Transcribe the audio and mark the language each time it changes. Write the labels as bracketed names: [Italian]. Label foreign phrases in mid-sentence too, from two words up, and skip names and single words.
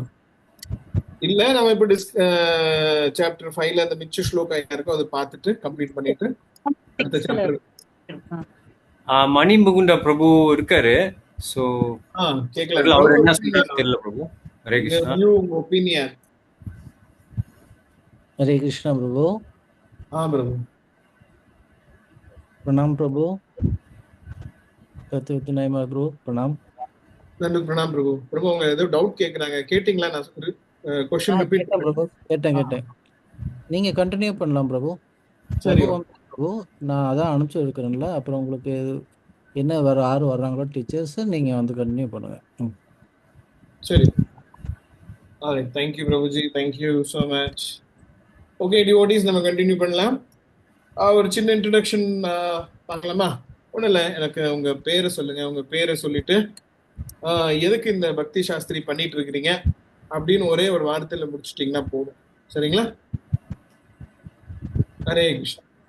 [Tamil] இல்ல நம்ம இப்ப சாப்டர் 5ல அந்த மிச்ச ஸ்லோகா இருக்கும், அதை பார்த்துட்டு கம்ப்ளீட் பண்ணிட்டு அடுத்த சாப்டர். மணிமுகுண்ட பிரபு இருக்காரு. சோ கேக்கலாம். அவர் என்ன சொல்றாரு தெரியல பிரபு. ஹரே கிருஷ்ணா. [English] new opinion. [Hindi] हरे कृष्णा प्रभु. प्रभु प्रणाम प्रभु. प्रभु प्रणाम. प्रणाम प्रभु. प्रभु [Tamil] உங்க ஏதோ டவுட் கேக்குறாங்க, கேட்டிங்களா? நான் [English] question repeat [Tamil] பிரபு. கேட்டேன். நீங்க கண்டினியூ பண்ணலாம் பிரபு. சரி பிரபு, நான் அதான் அனுப்பிச்சு இருக்கிறேன்ல. அப்புறம் உங்களுக்கு என்ன யார் வர்றாங்களோ டீச்சர்ஸ், நீங்க வந்து கண்டினியூ பண்ணுங்க. சரி. ஆல்ரைட், [English] thank you பிரபுஜி, thank you so much. okay devotees, [Tamil] நம்ம கண்டினியூ பண்ணலாம். ஒரு சின்ன இன்ட்ரடக்ஷன் பார்க்கலாமா? ஒன்றும் இல்லை, எனக்கு உங்க பேரை சொல்லுங்க. உங்க பேரை சொல்லிட்டு எதுக்கு இந்த பக்தி சாஸ்திரி பண்ணிட்டு இருக்கிறீங்க அப்படின்னு ஒரே ஒரு வார்த்தையில முடிச்சிட்டிங்கன்னா போதும். சரிங்களா? ஹரே கிருஷ்ணா.